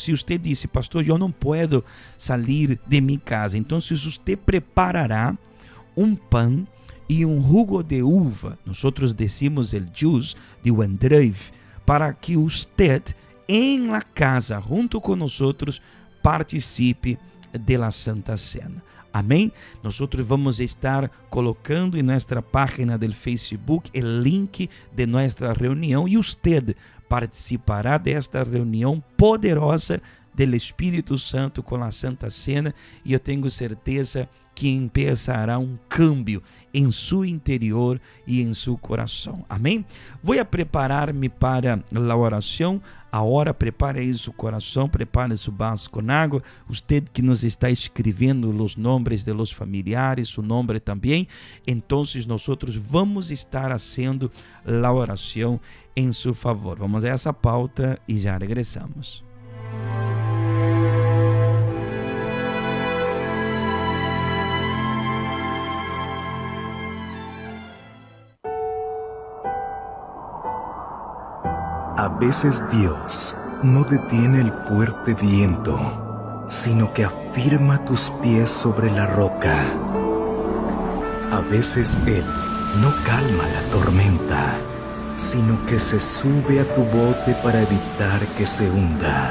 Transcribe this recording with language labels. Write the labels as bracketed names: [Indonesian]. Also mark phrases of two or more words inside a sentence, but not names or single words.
[Spanish] Si usted dice, pastor, yo no puedo salir de mi casa, entonces usted preparará un pan y un jugo de uva, nosotros decimos el juice de Wendrive, para que usted en la casa junto con nosotros participe de la Santa Cena. [Portuguese] Amém? Nós vamos estar colocando em nossa página do Facebook o link de nossa reunião e você participará desta reunião poderosa do Espírito Santo com a Santa Cena e eu tenho certeza que [Spanish] empezará um cambio [Portuguese] em seu interior e em seu coração. Amém? Vou preparar-me para a oração. Agora prepare aí seu coração, prepare seu vaso com água. Você que nos está escrevendo os nomes de [Spanish] los familiares, [Portuguese] seu nome também. Então, nós vamos estar fazendo a oração em seu favor. Vamos a essa pauta e já regressamos. [Spanish] A veces Dios no detiene el fuerte viento, sino que afirma tus pies sobre la roca. A veces Él no calma la tormenta, sino que se sube a tu bote para evitar que se hunda.